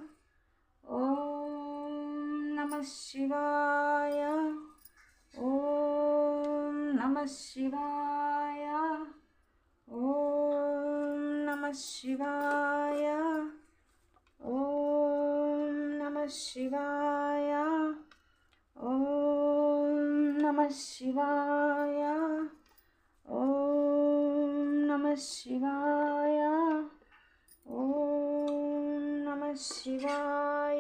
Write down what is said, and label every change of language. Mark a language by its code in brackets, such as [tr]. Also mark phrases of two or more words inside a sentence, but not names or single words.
[sa] ओम नमः शिवाय। ओम नमः शिवाय। ओम नमः शिवाय। ओम नमः शिवाय। ఓం నమః శివాయ. ఓం నమః శివాయ. ఓం నమః శివాయ.